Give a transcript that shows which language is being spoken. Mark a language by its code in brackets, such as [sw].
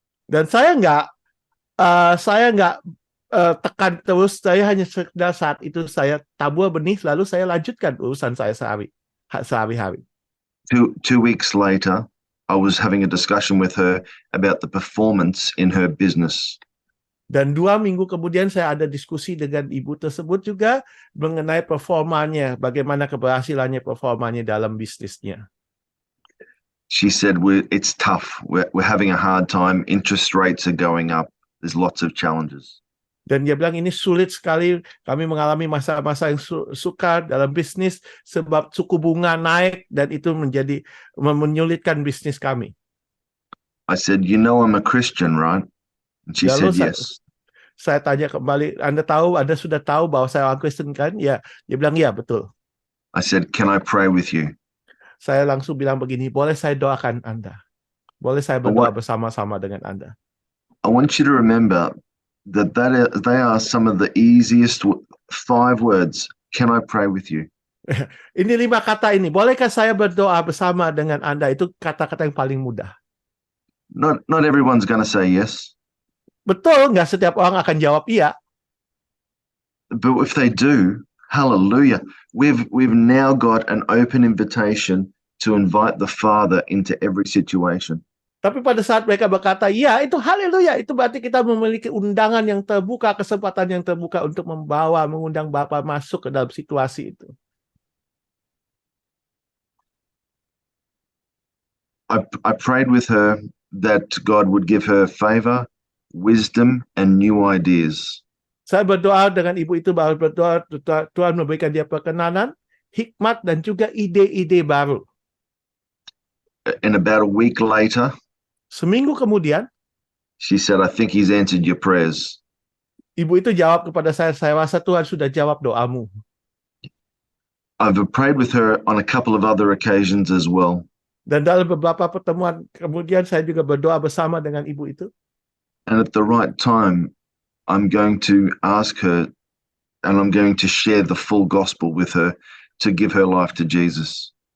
[id] Dan saya nggak tekan terus, saya hanya sekedar saat itu saya tabur benih, lalu saya lanjutkan urusan saya sehari-hari. [en] Two weeks later, I was having a discussion with her about the performance in her business. [id] Dan 2 minggu kemudian saya ada diskusi dengan ibu tersebut juga mengenai performanya, bagaimana keberhasilannya performanya dalam bisnisnya. [en] She said, "It's tough. We're having a hard time. Interest rates are going up. There's lots of challenges." [id] Dan dia bilang ini sulit sekali, kami mengalami masa-masa yang sukar dalam bisnis sebab suku bunga naik dan itu menyulitkan bisnis kami. [en] I said, "You know I'm a Christian, right?" And she [id] Lalu [en] said, "Yes." [id] Saya Tanya kembali, Anda sudah tahu bahwa saya orang Kristen kan? Ya, dia bilang ya betul. [en] I said, "Can I pray with you?" [id] Saya langsung bilang begini, boleh saya doakan Anda? Boleh saya berdoa bersama-sama dengan Anda? [en] I want you to remember that they are some of the easiest 5 words. Can I pray with you? [id] Ini 5 kata ini, bolehkah saya berdoa bersama dengan Anda? Itu kata-kata yang paling mudah. [en] Not everyone's going to say yes. [id] Betul, nggak setiap orang akan jawab iya. [en] But if they do, hallelujah. We've now got an open invitation to invite the Father into every situation. [id] Tapi pada saat mereka berkata, ya itu haleluya, itu berarti kita memiliki undangan yang terbuka, kesempatan yang terbuka untuk mengundang Bapa masuk ke dalam situasi itu. [en] I prayed with her that God would give her favor, wisdom, and new ideas. [id] Saya berdoa dengan ibu itu, berdoa Tuhan memberikan dia perkenanan, hikmat, dan juga ide-ide baru. [en] And about a week later, [id] seminggu kemudian, [en] she said, "I think he's answered your prayers." [id] Ibu itu jawab kepada saya rasa Tuhan sudah jawab doamu. [en] I've prayed with her on a couple of other occasions as well. [id] Dan dalam beberapa pertemuan kemudian saya juga berdoa bersama dengan ibu itu. [en] And at the right time, I'm going to ask her and I'm going to share the full gospel with her to give her life to Jesus.